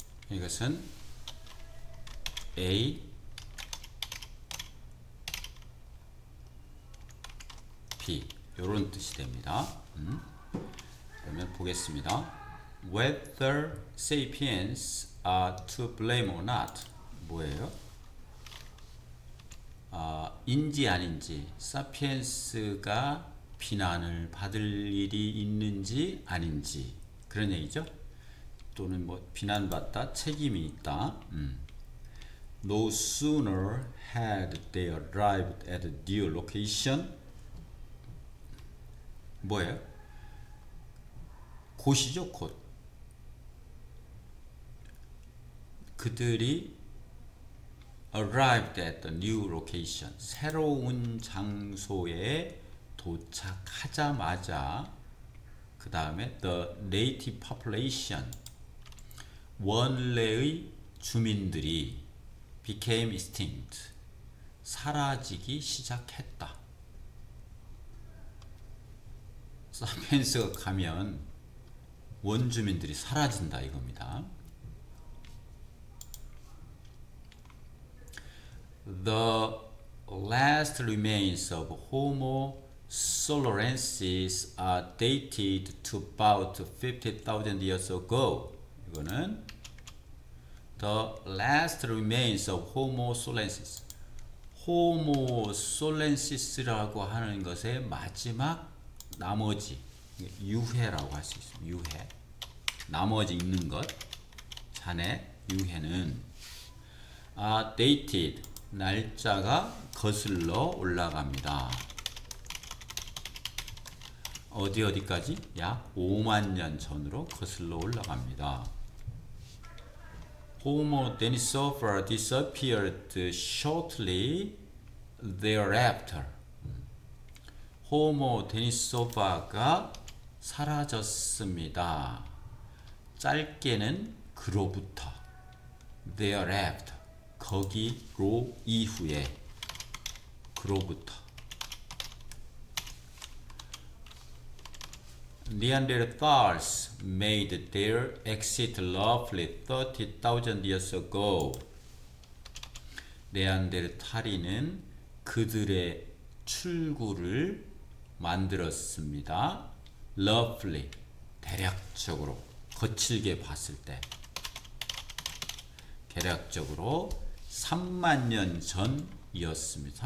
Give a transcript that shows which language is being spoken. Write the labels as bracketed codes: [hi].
[ko] 이것은 A, B 이런 뜻이 됩니다. 그러면 보겠습니다. [en] Whether sapiens are to blame or not [ko] 뭐예요? 인지 아닌지, 사피엔스가 비난을 받을 일이 있는지 아닌지 그런 얘기죠. 또는 뭐 비난받다, 책임이 있다. [en] No sooner had they arrived at a new location. [ko] 뭐예요? 곳이죠, 곳. 그들이 [en] arrived at the new location. [ko] 새로운 장소에 도착하자마자 그 다음에 [en] the native population. [ko] 원래의 주민들이 [en] became extinct. [ko] 사라지기 시작했다. 사피엔스가 가면 원주민들이 사라진다 이겁니다. [en] The last remains of Homo solorensis are dated to about 50,000 years ago. [ko] 이거는 [en] The last remains of Homo solorensis. [ko] Homo solensis라고 하는 것의 마지막 나머지 유해라고 할 수 있습니다. 유해. 나머지 있는 것. 잔해 유해는 dated 날짜가 거슬러 올라갑니다. 어디까지? 약 5만 년 전으로 거슬러 올라갑니다. [en] Homo denisova disappeared shortly thereafter. [ko] 호모 데니소바가 사라졌습니다. 짧게는 그로부터, thereafter, 거기로 이후에, 그로부터. [en] Neanderthals made their exit roughly 30,000 years ago. [ko] 네안데르탈인은 그들의 출구를 만들었습니다. roughly, 대략적으로, 거칠게 봤을 때. 대략적으로 3만 년 전이었습니다.